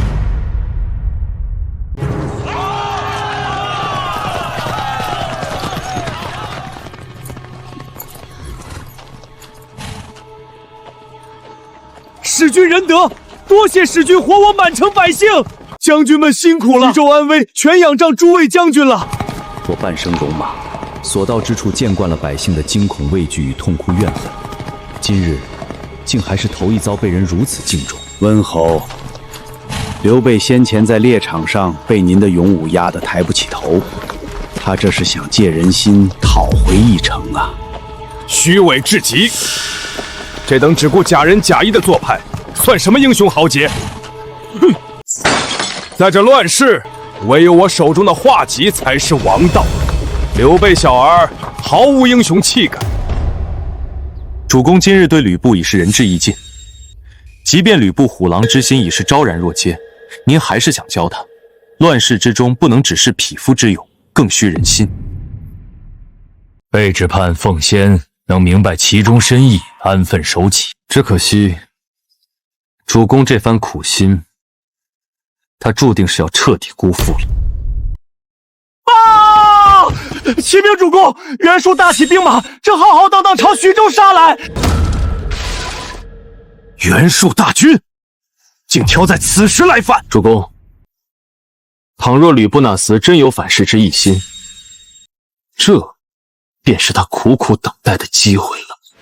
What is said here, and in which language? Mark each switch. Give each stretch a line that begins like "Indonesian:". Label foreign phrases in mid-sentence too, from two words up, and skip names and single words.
Chinese: 使君仁德，多谢使君活我满城百姓。将军们辛苦了，徐州安危全仰仗诸位将軍了。我半生戎馬，所到之處見慣了百姓的驚恐畏懼與痛哭怨恨，今日竟還是頭一遭被人如此敬重。溫侯，劉備先前在獵場上被您的勇武壓得抬不起頭，他這是想借人心討回一城啊！虛偽至極，這等只顧假仁假義的做派，算什麼英雄豪傑？哼！在這亂世，唯有我手中的畫戟才是王道。劉備小兒毫無英雄氣概。主公今日對呂布已是仁至義盡，即便呂布虎狼之心已是昭然若揭，您還是想教他，亂世之中不能只是匹夫之勇，更需人心。備只盼奉先能明白其中深意，安分守己。只可惜，主公這番苦心，他注定是要徹底辜負了。啊！啟禀主公，袁術大起兵馬，正浩浩蕩蕩朝徐州殺來。袁術大軍竟挑在此時來犯！主公，倘若呂布那廝真有反噬之一心，這便是他苦苦等待的機會了。